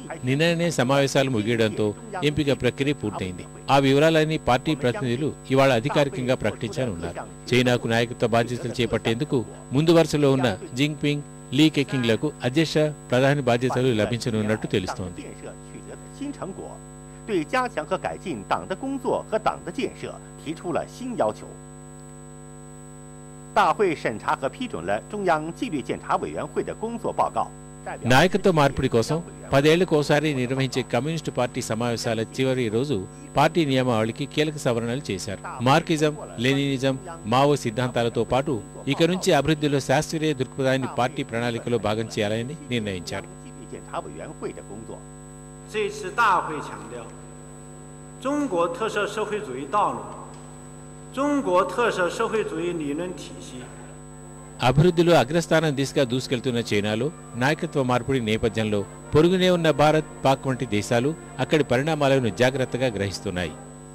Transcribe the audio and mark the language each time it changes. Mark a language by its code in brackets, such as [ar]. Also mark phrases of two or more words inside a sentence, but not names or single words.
[te] నిన్ననే సమావేశాలు ముగియడంతో ఎంపిక ప్రక్రియ పూర్తయింది. ఆ వివరాలన్నీ పార్టీ ప్రతినిధులు ఇవాళ అధికారికంగా ప్రకటించనున్నారు. చైనాకు నాయకత్వ బాధ్యతలు చేపట్టేందుకు ముందు వరుసలో ఉన్న జింగ్పింగ్, లీ కెకింగ్లకు అధ్యక్ష, ప్రధాని బాధ్యతలు లభించనున్నట్టు తెలుస్తోంది. [zh] 新成果，对加强和改进党的工作和党的建设提出了新要求。大会审查和批准了中央纪律检查委员会的工作报告。 [te] నాయకత్వ మార్పిడి కోసం 10 ఏళ్లకోసారి నిర్వహించే కమ్యూనిస్టు పార్టీ సమావేశాల చివరి రోజు పార్టీ నియమావళికి కీలక సవరణలు చేశారు. మార్కిజం, లెనినిజం, మావో సిద్ధాంతాలతో పాటు ఇక నుంచి అభివృద్ధిలో శాస్త్రీయ దృక్పథాన్ని పార్టీ ప్రణాళికలో భాగం చేయాలని నిర్ణయించారు. [zh] 这次大会强调中国特色社会主义道路、中国特色社会主义理论体系。 [te] అభివృద్ధిలో అగ్రస్థానం దిశగా దూసుకెళ్తున్న చైనాలో నాయకత్వ మార్పిడి నేపథ్యంలో పొరుగునే ఉన్న భారత్, పాక్ వంటి దేశాలు అక్కడి పరిణామాలను జాగ్రత్తగా గ్రహిస్తున్నాయి.